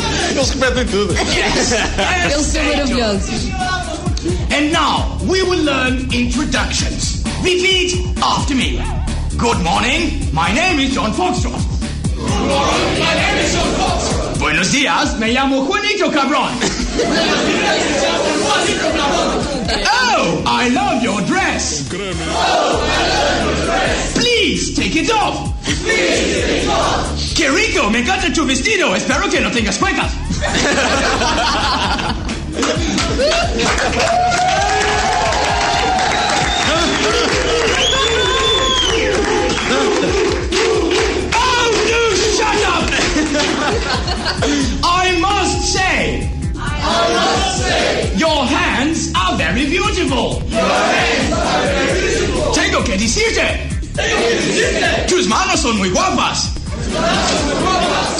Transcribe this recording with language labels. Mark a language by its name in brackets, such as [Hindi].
[Portuguese] Eles repetem tudo. [English] Yes! [Portuguese] Eles são maravilhosos. [English] And now, we will learn introductions. Repeat after me. Good morning, my name is John Foxtrot. Good morning, my name is John Foxtrot. [Spanish] Buenos días, me llamo Juanito Cabrón. Buenos días, me llamo Juanito Cabrón. [English] Oh, I love your dress. Oh, I love your dress. Please, take it off. Please, take it off. [Spanish] Qué rico, me encanta tu vestido. Espero que no tengas cuecas. [English] Oh, no, shut up. I must say. I must say. Your hands are very beautiful. Your hands are very beautiful. [Spanish] Tengo que decirte. Tengo que decirte. Tus manos son muy guapas. Tus manos son muy guapas.